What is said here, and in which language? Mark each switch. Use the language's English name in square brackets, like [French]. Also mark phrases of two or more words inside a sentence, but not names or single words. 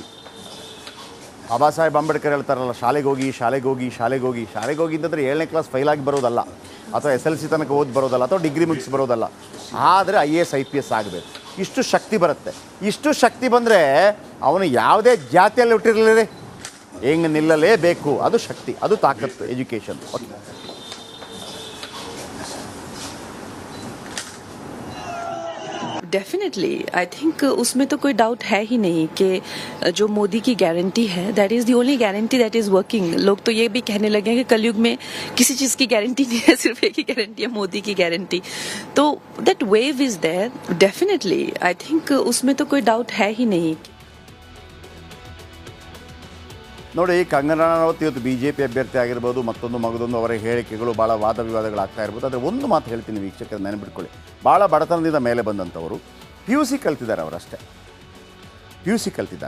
[Kannada] ಬಾಬಾ ಸಾಹೇಬ್ ಅಂಬೇಡ್ಕರ್ ಹೇಳ್ತಾರಲ್ಲ, ಶಾಲೆಗೆ ಹೋಗಿ ಅಂತಂದರೆ 7ನೇ [English] class fail [Kannada] ಆಗಿ ಬರೋದಲ್ಲ, ಅಥವಾ SLC ತನಕ ಓದಿ ಬರೋದಲ್ಲ, ಅಥವಾ ಡಿಗ್ರಿ ಮುಗಿಸಿ ಬರೋದಲ್ಲ. ಆದರೆ IAS IPS ಆಗಬೇಕು. ಇಷ್ಟು ಶಕ್ತಿ ಬರುತ್ತೆ. ಇಷ್ಟು ಶಕ್ತಿ ಬಂದರೆ ಅವನು ಯಾವುದೇ ಜಾತಿಯಲ್ಲಿ ಹುಟ್ಟಿರಲಿ, ಹೆಂಗೆ ನಿಲ್ಲಲೇಬೇಕು. ಅದು ಶಕ್ತಿ, ಅದು ತಾಕತ್ತು, ಎಜುಕೇಷನ್. ಓಕೆ, [English] definitely I think [Hindi] उसमें तो कोई डाउट है ही नहीं कि जो मोदी की गारंटी है [English] that is the only guarantee that is working. [Hindi] लोग तो ये भी कहने लगे हैं कि कलयुग में किसी चीज की गारंटी नहीं है, सिर्फ एक ही गारंटी है, मोदी की गारंटी. [English] तो that wave is there. definitely I think [Hindi] उसमें तो कोई डाउट है ही नहीं. [Kannada] ನೋಡಿ, ಕಂಗನಾ ರನಾವತ್ ಇವತ್ತು BJP ಅಭ್ಯರ್ಥಿ ಆಗಿರ್ಬೋದು, ಮಗದೊಂದು ಅವರ ಹೇಳಿಕೆಗಳು ಭಾಳ ವಾದ ವಿವಾದಗಳಾಗ್ತಾ ಇರ್ಬೋದು. ಆದರೆ ಒಂದು ಮಾತು ಹೇಳ್ತೀನಿ ವೀಕ್ಷಕರು, ನೆನಪಿಟ್ಕೊಳ್ಳಿ, ಭಾಳ ಬಡತನದಿಂದ ಮೇಲೆ ಬಂದಂಥವರು, PUC ಕಲ್ತಿದ್ದಾರೆ, ಅವರಷ್ಟೇ PUC ಕಲ್ತಿದ್ದಾರೆ.